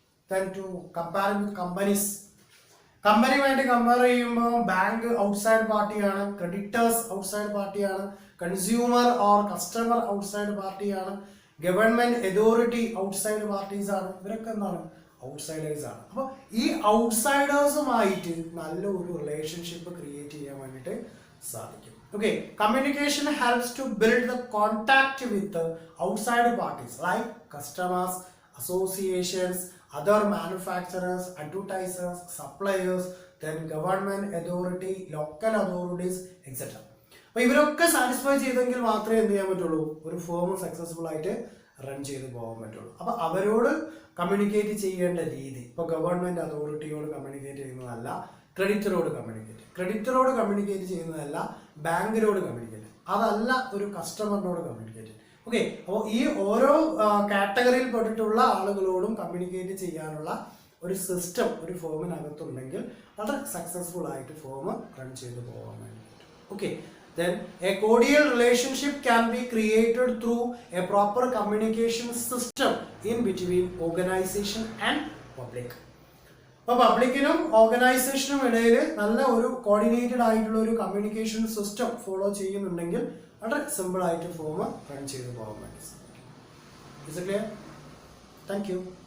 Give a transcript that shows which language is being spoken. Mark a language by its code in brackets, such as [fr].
[en] Then to compare with companies. [ml] കമ്പനിയുമായിട്ട് compare ചെയ്യുമ്പോൾ bank outside പാർട്ടിയാണ്, creditors outside പാർട്ടിയാണ്, consumer or customer outside പാർട്ടിയാണ്, government authority outside parties ആണ്. ഇവരൊക്കെ എന്താണ്, ഔട്ട്സൈഡേഴ്സ് ആണ്. അപ്പോൾ ഈ ഔട്ട്സൈഡേഴ്സുമായിട്ട് നല്ല ഒരു റിലേഷൻഷിപ്പ് ക്രിയേറ്റ് ചെയ്യാൻ വേണ്ടിയിട്ട് സാധിക്കും. [en] Okay, communication helps to build the contact with the outside parties like customers, associations, other manufacturers, advertisers, suppliers, then government authority, local authorities, etc. [ml] അപ്പോൾ ഇവരൊക്കെ സാറ്റിസ്ഫൈ ചെയ്തെങ്കിൽ മാത്രമേ എന്ത് ചെയ്യാൻ പറ്റുള്ളൂ, ഒരു ഫേം സക്സസ്ഫുൾ ആയിട്ട് റൺ ചെയ്ത് പോകാൻ പറ്റുള്ളൂ. അപ്പോൾ അവരോട് കമ്മ്യൂണിക്കേറ്റ് ചെയ്യേണ്ട രീതി, ഇപ്പോൾ ഗവൺമെന്റ് അതോറിറ്റിയോട് കമ്മ്യൂണിക്കേറ്റ് ചെയ്യുന്നതല്ല ക്രെഡിറ്ററോട് കമ്മ്യൂണിക്കേറ്റ് ചെയ്യുന്നതല്ല ബാങ്കിനോട് കമ്മ്യൂണിക്കേറ്റ്, അതല്ല ഒരു കസ്റ്റമറിനോട് കമ്മ്യൂണിക്കേറ്റ്. ഓക്കെ, അപ്പോൾ ഈ ഓരോ കാറ്റഗറിയിൽ പെട്ടിട്ടുള്ള ആളുകളോടും കമ്മ്യൂണിക്കേറ്റ് ചെയ്യാനുള്ള ഒരു സിസ്റ്റം ഒരു ഫോമിനകത്തുണ്ടെങ്കിൽ വളരെ സക്സസ്ഫുൾ ആയിട്ട് ഫോം റൺ ചെയ്ത് പോകാൻ വേണ്ടിയിട്ട്. [en] Okay, then a cordial relationship can be created through a proper communication system in between organization and public. [ml] അപ്പോൾ പബ്ലിക്കിനും ഓർഗനൈസേഷനും ഇടയിൽ നല്ല ഒരു കോർഡിനേറ്റഡ് ആയിട്ടുള്ള ഒരു കമ്മ്യൂണിക്കേഷൻ സിസ്റ്റം ഫോളോ ചെയ്യുന്നുണ്ടെങ്കിൽ വളരെ സിമ്പിൾ ആയിട്ട് ഫോം റൺ ചെയ്ത് പോകാൻ വേണ്ടി സാധിക്കും. [en] Is it clear? Thank you.